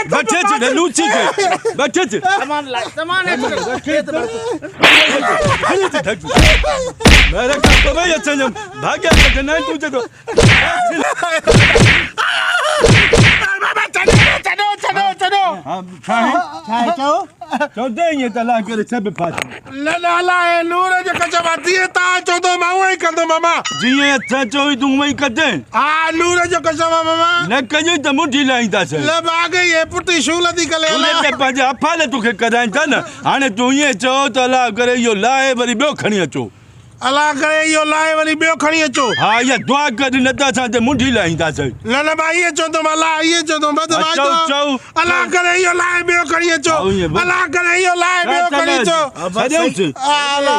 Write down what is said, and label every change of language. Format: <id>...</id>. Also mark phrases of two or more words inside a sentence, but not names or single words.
<sd>बचे छॾ लूसी खे बचे छॾ मेरे को भाई अचनि भाग्या न तूं चए थो चलो चौदह ईअं त अलाह करे सभु फासन न अलाह नूर जो कचवा दिए ता चौदह मां उहो ई कंदो मामा जीअं असां चोई तूं उहो ई कजे हा नूर जो कचवा मामा न कजे त मुठी लाईंदासीं ले भागे ये पुटी शूलती कले उनखे पंहिंजे अफ़ाल तोखे कराइनि था न हाणे तूं ईअं चओ त अलाह करे इहो लाहे वरी ॿियो खणी अचो अल्लाह करे इहो लाहे वरी ॿियो खणी अचो हा इहा दुआ कढ न त असां ते मुंडी लाहींदासीं न मां इहे चवंदो अल्लाह इहे चवंदो चओ अल्लाह करे इहो लाहे ॿियो खणी अचो अल्लाह करे इहो लाहे ॿियो खणी अचो</sd>